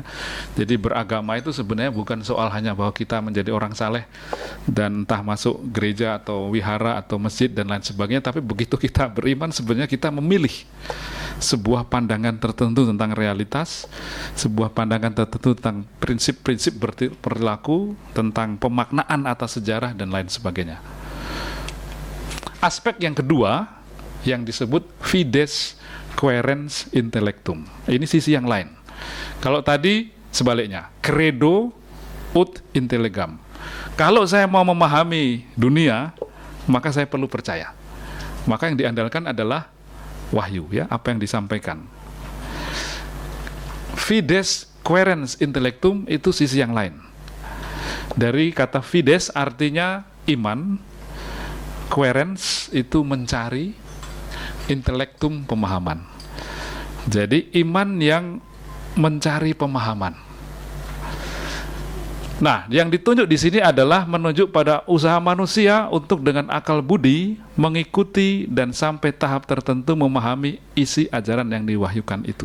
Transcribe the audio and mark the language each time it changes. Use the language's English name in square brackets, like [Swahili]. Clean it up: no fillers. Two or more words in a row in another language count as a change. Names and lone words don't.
[Indonesian] Jadi beragama itu sebenarnya bukan soal hanya bahwa kita menjadi orang saleh dan entah masuk gereja atau wihara atau masjid dan lain sebagainya, tapi begitu kita beriman sebenarnya kita memilih sebuah pandangan tertentu tentang realitas, sebuah pandangan tertentu tentang prinsip-prinsip perilaku, tentang pemaknaan atas sejarah dan lain sebagainya. Aspek yang kedua yang disebut [Latin] fides quaerens intellectum. [Indonesian] Ini sisi yang lain. Kalau tadi sebaliknya, [Latin] credo ut intellegam. [Indonesian] Kalau saya mau memahami dunia, maka saya perlu percaya. Maka yang diandalkan adalah wahyu ya, apa yang disampaikan. [Latin] Fides quaerens intellectum [Indonesian] itu sisi yang lain. Dari kata fides artinya iman, quaerens itu mencari, intellectum pemahaman. Jadi iman yang mencari pemahaman. Nah, yang ditunjuk di sini adalah menunjuk pada usaha manusia untuk dengan akal budi mengikuti dan sampai tahap tertentu memahami isi ajaran yang diwahyukan itu.